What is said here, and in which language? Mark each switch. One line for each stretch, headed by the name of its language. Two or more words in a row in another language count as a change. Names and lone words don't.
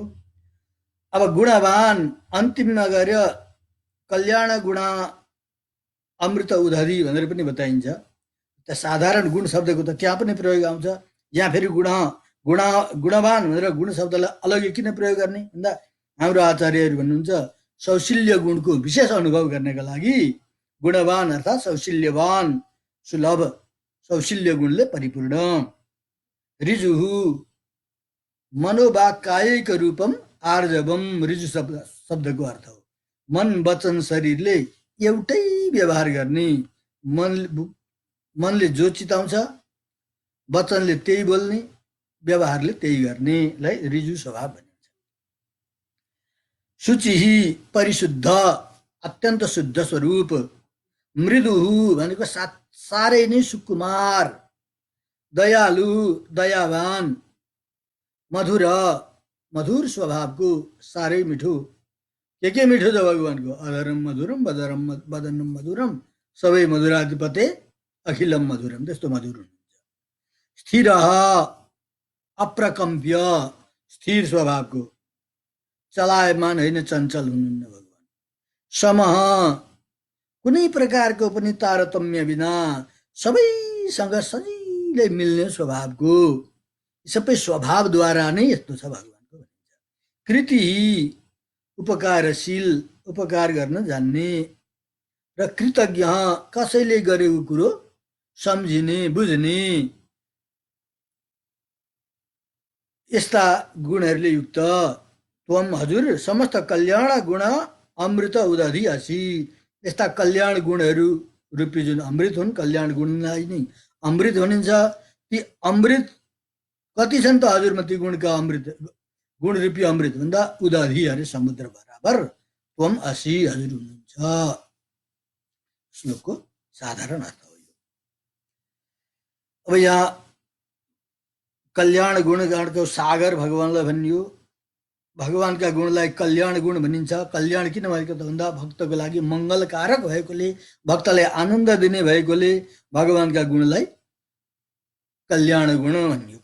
Nepali: अब गुणवान अन्तिममा गएर कल्याण गुण अमृत उदधि भनेर पनि बताइन्छ। त साधारण गुण शब्दको त त्यहाँ पनि प्रयोग आउँछ। यहाँ फेरि गुणवान भनेर गुण शब्दलाई अलग्गै किन प्रयोग गर्ने भन्दा हाम्रो आचार्यहरू भन्नुहुन्छ सौशील्य गुणको विशेष अनुभव गर्नका लागि गुणवान अर्थात् सौशील्यवान, सुलभ, सौशील्य गुणले परिपूर्ण।
Sanskrit: ऋजुहु मनोवाक कायिक रूपम आर्जवम,
Nepali: ऋजु शब्दको अर्थ हो मन वचन शरीरले एउटै व्यवहार गर्ने, मनले जो चिताउँछ वचनले त्यही बोल्ने, व्यवहारले त्यही गर्नेलाई ऋजु स्वभाव भनिन्छ। शुचिहि परिशुद्ध, अत्यन्त शुद्ध स्वरूप। मृदुहु भनेको साह्रै नै सुकुमार, दयालु, दयावान। मधुर, मधुर स्वभावको, साह्रै मिठो। के मिठो छ भगवानको?
Sanskrit: अधरम मधुरम वदनम मधुरम सबै मधुराधिपते अखिलम मधुरम,
Nepali: त्यस्तो मधुर हुनुहुन्छ। स्थिर, अप्रकम्प्य, स्थिर स्वभावको, चलायमान होइन, चञ्चल हुनुहुन्न भगवान। समः, कुनै प्रकारको पनि तारतम्य बिना सबैसँग सजिलै मिल्ने स्वभावको, सबै स्वभावद्वारा नै यस्तो छ भगवानको भनिन्छ। कृति, उपकारशील, उपकार गर्न जान्ने। र कृतज्ञ, कसैले गरेको कुरो सम्झिने, बुझ्ने, यस्ता गुणहरूले युक्त।
Sanskrit: त्वम, हजुर समस्त कल्याण गुण अमृत उदधि असि,
Nepali: यस्ता कल्याण गुणहरू रूपी जुन अमृत हुन्, कल्याण गुणलाई नै अमृत भनिन्छ। ती अमृत कति छन् त हजुरमा ती गुणका अमृत, गुण रूपी अमृत भन्दा उदधि अरे समुद्र बराबर
Sanskrit: त्वम असि,
Nepali: हजुर हुनुहुन्छ। श्लोकको साधारण अर्थ हो यो। अब यहाँ कल्याण गुणको सागर भगवानलाई भनियो। भगवानका गुणलाई कल्याण गुण भनिन्छ। कल्याण किन भएको त भन्दा भक्तको लागि मङ्गलकारक भएकोले, भक्तलाई आनन्द दिने भएकोले भगवानका गुणलाई कल्याण गुण भनियो।